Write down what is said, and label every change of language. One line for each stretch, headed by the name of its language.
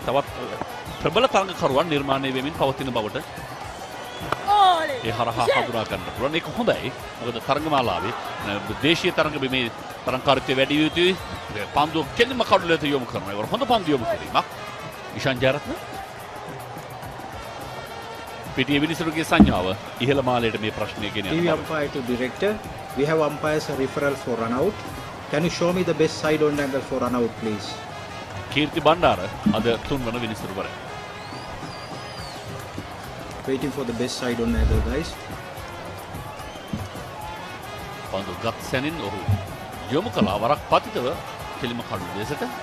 Sinhala: තවත් ප්‍රබල තරඟකරුවන් නිර්මාණය වෙමින් පවතින බවට ඒ හරහා හඳුනා ගන්න පුළුවන්. ඒක හොඳයි. මොකද තරඟමාලාවේ දේශීය තරඟ බිමේ තරඟකාරීත්වය වැඩි යුතුයි. පන්දුව කෙලින්ම කඩුලට යොමු කරනවා. ඒක හොඳ පන්දු යොමු කිරීමක්. ඉෂාන් ජයරත්න පිටියේ විනිසුරුගේ සංඥාව ඉහළ මාලයට මේ ප්‍රශ්නය ගෙන යනවා.
English: TV umpire to director, we have umpires referral for run out. Can you show me the best side on angle for run out please?
Sinhala: කීර්ති බණ්ඩාර අද තුන්වන විනිසුරුවරයා.
English: Waiting for the best side on angle guys.
Sinhala: පන්දු ගත් සැනින් ඔහු යොමු කළා වරක් පතිතව කෙලිම කඩු දෙසට.